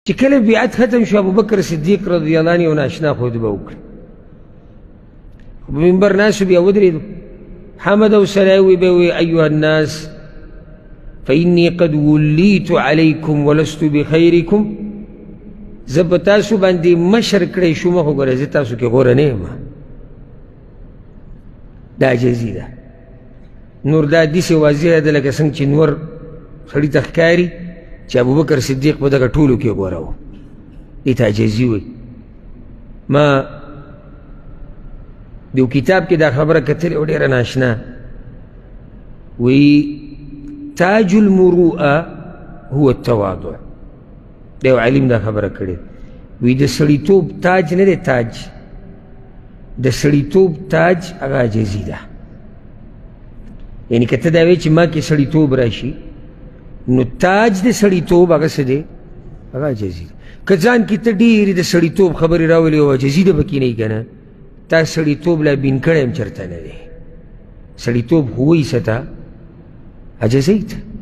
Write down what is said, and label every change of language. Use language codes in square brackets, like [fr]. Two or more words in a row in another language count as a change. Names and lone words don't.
[ps] چې کله بیعت ختم شو ابوبکر صدیق [ar] رضی الله عنه [ps] ناشنا خطبه وکړه په منبر ناست بیا ودرېدو حمد او ثنا وی به وی [ar] ایها الناس فإني قد وليت عليكم ولست بخيركم [ps] زه په تاسو باندې مشر کړی شوم خو ګوره زه تاسو کې غوره نه یم دا عاجزي ده نور دا داسې واضحه ده لکه څنګه چې نور سړي ته ښکاري چې ابوبکر صدیق په دغه ټولو کې غوره و دې ته عاجزي وایي ما د یو کتاب کې دا خبره کتلې او ډېره ناشنا وی [ar] تاج المروءه هو التواضع [ps] دا یو عالم دا خبره کړې وی د سړیتوب تاج نه دی تاج د سړیتوب تاج هغه عاجزي ده یعنې که ته دا وایې چې ما کې سړیتوب راشي نو تاج د سړیتوب هغه څه دی هغه عاجزي ده که ځان کې ته ډېرې د سړیتوب خبرې راولې او عاجزي ده پکې نه وي که نه تا سړیتوب لا بین کړی هم چېرته نه دی سړیتوب هوی څه ته عجزی ته